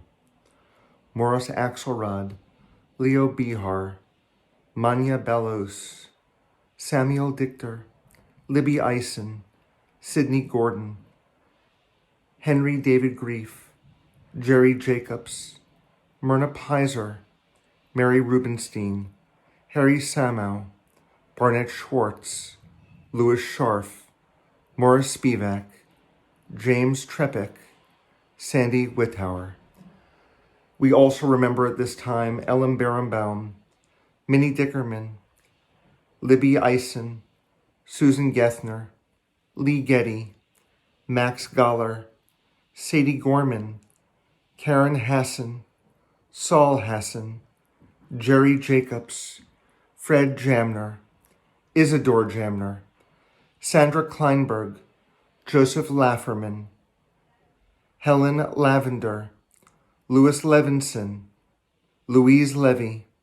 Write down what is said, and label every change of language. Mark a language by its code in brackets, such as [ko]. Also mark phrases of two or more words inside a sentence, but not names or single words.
[en] Morris Axelrod, Leo Bihar, Manya Bellows, Samuel Dichter, Libby Eisen, Sidney Gordon, Henry David Grief, Jerry Jacobs, Myrna Pizer, Mary Rubenstein, Harry Samow, Barnett Schwartz, Louis Scharf, Morris Spivak, James Trepic, Sandy Whittower. We also remember at this time Ellen Berenbaum, Minnie Dickerman, Libby Eisen, Susan Gethner, Lee Getty, Max Goller, Sadie Gorman, Karen Hassan, Saul Hassan, Jerry Jacobs, Fred Jamner, Isidore Jamner, Sandra Kleinberg, Joseph Lafferman, Helen Lavender, Louis Levinson, Louise Levy,